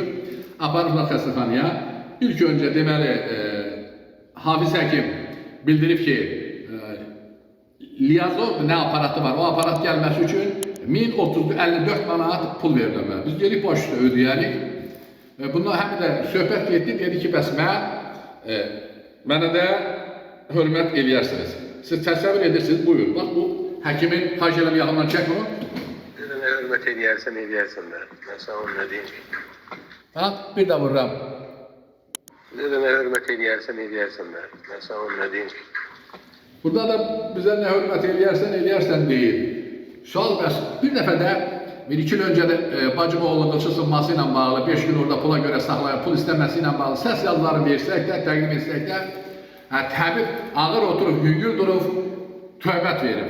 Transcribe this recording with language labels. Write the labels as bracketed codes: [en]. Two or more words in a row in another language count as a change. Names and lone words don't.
[az] Aparıblar xəstəxanaya. İlk öncə deməli Hafiz həkim bildirib ki, Liyazov nə aparatı var, o aparat gəlməsi üçün 1054 manat pul verilməli. Biz gelip baş üstə ödəyərik. Bundan həm də söhbət getdi, dedi ki, bəs mənə də hörmət eləyərsiniz. Siz təsəvvür edirsiniz, buyurun. Bax, bu həkimin xahiş eləmi yaxından çək bunu. [tr] Dedene hürmet ediyersen ediyersen de. Ben sana onu ne diyeyim ki? [az] Ha, bir də vururam. [tr] Dedene hürmet ediyersen ediyersen de. Ben sana onu ne diyeyim ki? [az] Burada da bizə nə hörmət eləyərsən deyil. Sual bəs, bir dəfə də, bir-iki il öncə də bacım oğlunun qılçı sınması ilə bağlı, 5 gün orada pula görə saxlayıb, pul istəməsi ilə bağlı səs yazıları versək də, təqdim etsək də, təbib ağır oturub, yüngül durub, tövbət verib.